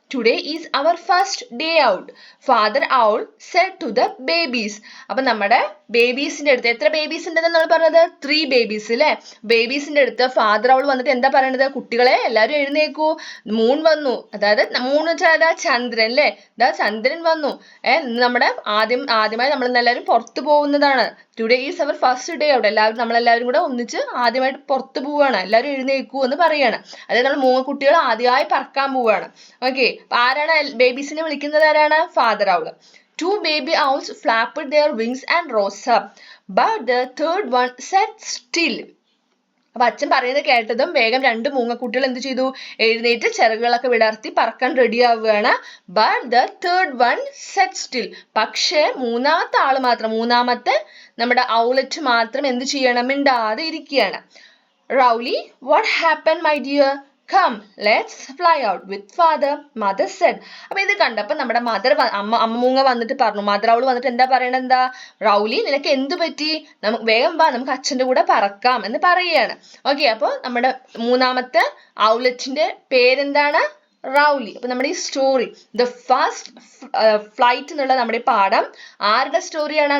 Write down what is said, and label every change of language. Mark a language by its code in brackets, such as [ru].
[en] Today is our first day out. Father owl said to the babies. [ml] അപ്പൊ നമ്മുടെ ബേബീസിന്റെ അടുത്ത് എത്ര ബേബീസ് ഉണ്ടെന്ന് നമ്മൾ പറഞ്ഞത്? 3 ബേബീസ് അല്ലെ? ബേബീസിന്റെ അടുത്ത് ഫാദർ ഔൾ വന്നിട്ട് എന്താ പറയണത്? കുട്ടികളെ എല്ലാവരും എഴുന്നേക്കൂ, മൂൺ വന്നു. അതായത് മൂൺ വെച്ചാൽ ചന്ദ്രൻ അല്ലെ? ചന്ദ്രൻ വന്നു. നമ്മുടെ ആദ്യമായി നമ്മൾ എല്ലാവരും പുറത്തു പോകുന്നതാണ്. [en] Today is our first day out. [ml] നമ്മളെല്ലാവരും കൂടെ ഒന്നിച്ച് ആദ്യമായിട്ട് പുറത്തു പോവുകയാണ്. എല്ലാവരും എഴുന്നേക്കൂ എന്ന് പറയാണ്. അതായത് നമ്മൾ 3 കുട്ടികൾ ആദ്യമായി പറക്കാൻ പോവുകയാണ്. ഓക്കെ, അപ്പൊ ആരാണ് ബേബീസിനെ വിളിക്കുന്നത്? ആരാണ്? Father owl. [en] 2 baby owls flapped their wings and rose up, but the third one sat still. [ml] അപ്പൊ അച്ഛൻ പറയുന്നത് കേട്ടതും വേഗം രണ്ട് മൂങ്ങക്കുട്ടികൾ എന്ത് ചെയ്തു? എഴുന്നേറ്റ് ചിറകുകളൊക്കെ വിടർത്തി പറക്കാൻ റെഡി ആവുകയാണ്. [en] But the third one set still. [ml] പക്ഷേ മൂന്നാമത്തെ നമ്മുടെ ഔലറ്റ് മാത്രം എന്ത് ചെയ്യണം? മിണ്ടാതെ ഇരിക്കുകയാണ്. [en] Rowley, what happened, my dear? Come, let's fly out with father, mother said. [ml] അപ്പൊ ഇത് കണ്ടപ്പോ നമ്മുടെ അമ്മ മൂങ്ങ വന്നിട്ട് പറഞ്ഞു, മദർ അവൾ വന്നിട്ട് എന്താ പറയണത്? എന്താ? റൗലി, നിനക്ക് എന്തു പറ്റി? നമുക്ക് വേഗം വാ, നമുക്ക് അച്ഛന്റെ കൂടെ പറക്കാം എന്ന് പറയുകയാണ്. ഓക്കെ, അപ്പൊ നമ്മുടെ മൂന്നാമത്തെ ഔലറ്റിന്റെ പേരെന്താണ്? റൗലി. അപ്പൊ നമ്മുടെ ഈ സ്റ്റോറി ദ ഫസ്റ്റ് ഫ്ലൈറ്റ് എന്നുള്ള നമ്മുടെ പാഠം ആരുടെ സ്റ്റോറിയാണ്?